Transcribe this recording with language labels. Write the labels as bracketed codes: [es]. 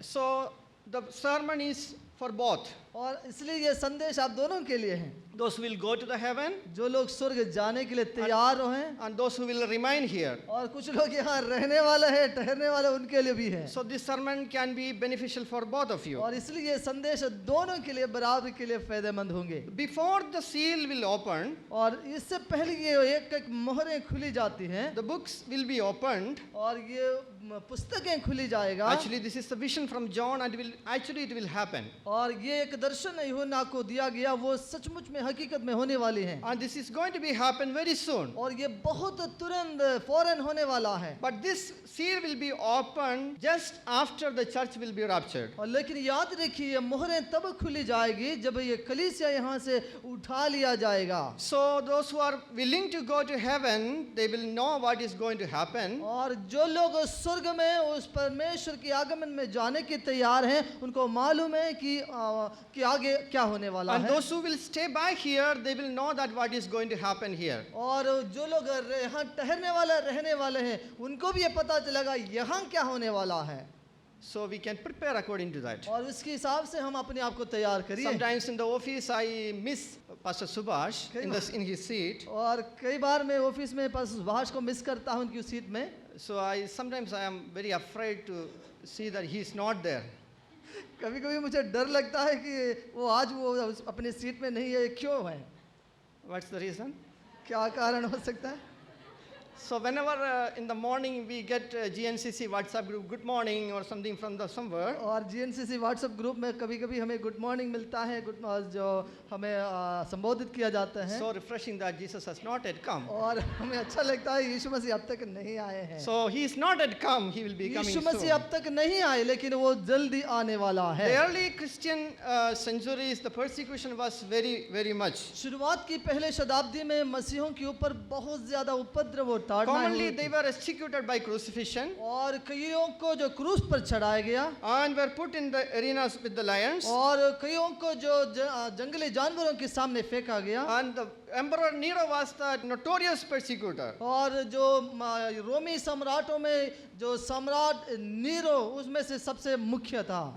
[en] So the sermon is for both. [hi] और इसलिए ये संदेश आप दोनों के लिए है। [en] Those who will go to the heaven [hi] जो लोग स्वर्ग जाने के लिए तैयार हैं [en] and those who will remain here. [hi] और कुछ लोग यहाँ रहने वाले हैं, ठहरने वाले, उनके लिए भी है। [en] So this sermon can be beneficial for both of you. [hi] और इसलिए ये संदेश दोनों के लिए बराबर के लिए फायदेमंद होंगे। [en] Before the seal will open, [hi] और इससे पहले ये एक एक मोहरें खुली जाती हैं [en] the books will be opened [hi] और ये पुस्तकें खुली जाएगा। [en] Actually, this is the vision from John, and it will happen. [hi] और ये एक दर्शन यूहन्ना को दिया गया, वो सचमुच में हकीकत में होने वाली है। [en] And this is going to be happen very soon. [hi] और ये बहुत तुरंत फौरन होने वाला है। [en] But this seal will be opened just after the church will be raptured. [hi] और लेकिन याद रखिए, ये मोहरें तब खुली जाएगी जब ये कलीसिया यहाँ से उठा लिया जाएगा। [en] So those who are willing to go to heaven, they will know what is going to happen. [hi] और जो लोग स्वर्ग में उस परमेश्वर के आगमन में जाने के तैयार हैं, उनको मालूम है कि आगे क्या होने वाला [en] And [hi] है। [en] those who will stay back here, they will know that what is going to happen here. [hi] और जो लोग यहाँ ठहरने वाले रहने वाले हैं, उनको भी ये पता चलेगा यहाँ क्या होने वाला है। [en] So we can prepare according to that. [hi] और उसके हिसाब से हम अपने आप को तैयार करिए। [en] Sometimes in the office I miss Pastor Subhash in his seat. [hi] और कई बार मैं ऑफिस में पास सुभाष को मिस करता हूँ उनकी सीट में। [en] So sometimes I am very afraid to see that he is not there. [hi] कभी-कभी मुझे डर लगता है कि वो अपनी सीट में नहीं है, क्यों है? [en] What's the reason? [hi] क्या कारण हो सकता है? [en] So whenever in the morning we get GNCC WhatsApp group, good morning or something from somewhere. [hi] और GNCC WhatsApp ग्रुप में कभी-कभी हमें गुड मॉर्निंग मिलता है, जो हमें संबोधित किया जाता है। [en] So refreshing that Jesus has not yet come. [hi] और हमें अच्छा लगता है यीशु मसीह अब तक नहीं आए हैं। [en] So he is not yet come, he will be coming [hi] Yeshu [en] soon. [hi] मसीह अब तक नहीं आए, लेकिन वो जल्दी आने वाला है। [en] The early Christian centuries, the persecution was very, very much. [hi] शुरुआत की पहले शताब्दी में मसीहों के ऊपर बहुत ज्यादा उपद्रव और [en] Commonly they were executed by crucifixion [hi] और कईयों को जो क्रूस पर चढ़ाया गया [en] and were put in the arenas with the lions. [hi] और कईयों को जो जंगली जानवरों के सामने फेंका गया। [en] And the Emperor Nero was the notorious persecutor. [hi] और जो रोमी सम्राटों में जो सम्राट नीरो उसमें से सबसे मुख्य था।